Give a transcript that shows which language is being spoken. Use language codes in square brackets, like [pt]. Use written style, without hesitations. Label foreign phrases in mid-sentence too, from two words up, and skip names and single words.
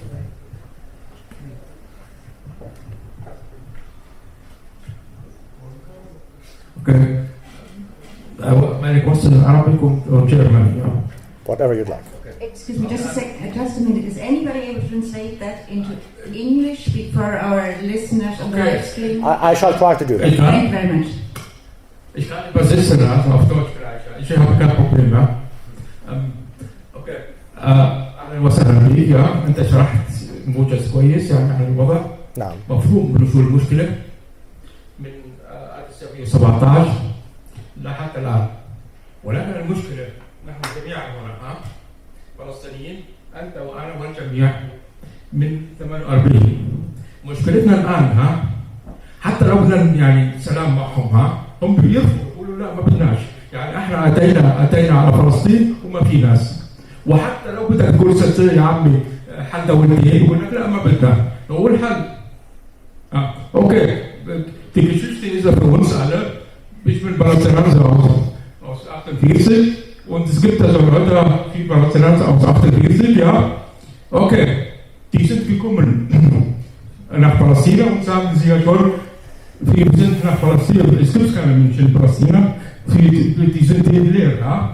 [en] Okay. My question is Arabic or German? Yeah. Whatever you'd like. Excuse me, just a minute. Is anybody able to translate that into English for our listeners on the live stream? I shall try to do that. Thank you very much. [de] Ich kann übersetzen, also auf Deutsch vielleicht. Ich habe kein Problem, ja. [en] Okay. [ar] أهلا وسهلا بك، يا أنت شرحت موجز كويس يعني عن الوضع. نعم. مفهوم من شو المشكلة من 1917 لحتى الآن. ولكن المشكلة نحن جميعا هنا فلسطينيين، أنت وأنا والجميع من 48. مشكلتنا الآن حتى لو بدنا يعني سلام معهم هم بيرفضوا يقولوا لا ما بدناش، يعني احنا اتينا على فلسطين وما في ناس، وحتى لو بدك تقول يا عمي حل دولتين يقول لك لا ما بدنا، نقول حل. [de] Okay, die Geschichte ist für uns alle, ich bin Palästinenser aus 48 und es gibt also Leute, die Palästinenser aus 48, ja, okay, die sind gekommen nach Palästina und sagen sie ja schon, wir sind nach Palästina, es gibt keine Menschen in Palästina, die sind hier leer, ja?